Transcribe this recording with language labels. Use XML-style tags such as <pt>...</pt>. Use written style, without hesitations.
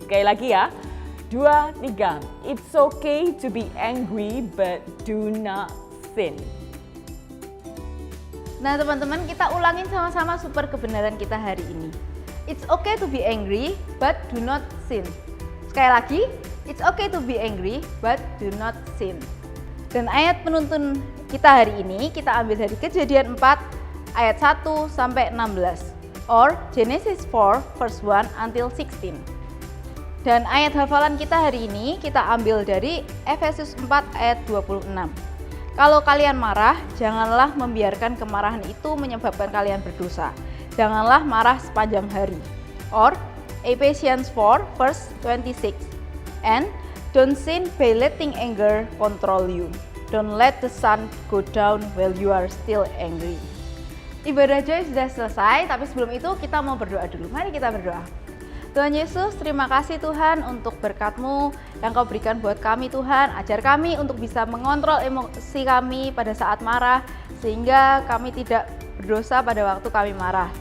<id>Sekali lagi ya, 2, 3.</id> <en>It's okay to be angry but do not sin.</en> <id>Nah teman-teman, kita ulangin sama-sama super kebenaran kita hari ini.</id> <en>It's okay to be angry but do not sin.</en> <id>Sekali lagi,</id> <en>it's okay to be angry but do not sin.</en> <id>Dan ayat penuntun kita hari ini kita ambil dari Kejadian 4 ayat 1 sampai 16.</id> <en>Or Genesis 4 verse 1 until 16.</en> <id>Dan ayat hafalan kita hari ini kita ambil dari Efesus 4 ayat 26. Kalau kalian marah, janganlah membiarkan kemarahan itu menyebabkan kalian berdosa. Janganlah marah sepanjang hari.</id> <en>Or Ephesians 4 verse 26. And don't sin by letting anger control you. Don't let the sun go down while you are still angry.</en> <id>Ibadah Joy sudah selesai, tapi sebelum itu kita mau berdoa dulu. Mari kita berdoa. Tuhan Yesus, terima kasih Tuhan untuk berkat-Mu yang Kau berikan buat kami Tuhan. Ajar kami untuk bisa mengontrol emosi kami pada saat marah, sehingga kami tidak berdosa pada waktu kami marah.</id>